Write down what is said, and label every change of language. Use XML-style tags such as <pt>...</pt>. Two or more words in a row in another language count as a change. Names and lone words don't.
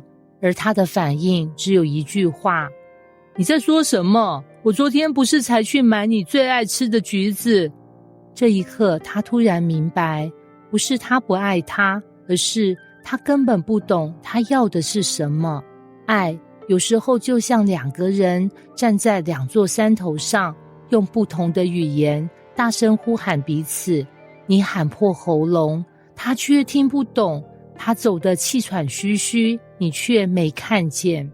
<zh>而他的反應只有一句話：“你在說什麼？我昨天不是才去買你最愛吃的橘子？” 這一刻，他突然明白，不是他不愛他，而是他根本不懂他要的是什麼。愛有時候就像2個人站在2座山頭上，用不同的語言大聲呼喊彼此，你喊破喉嚨，他卻聽不懂，他走得氣喘吁吁，你卻沒看見。</zh>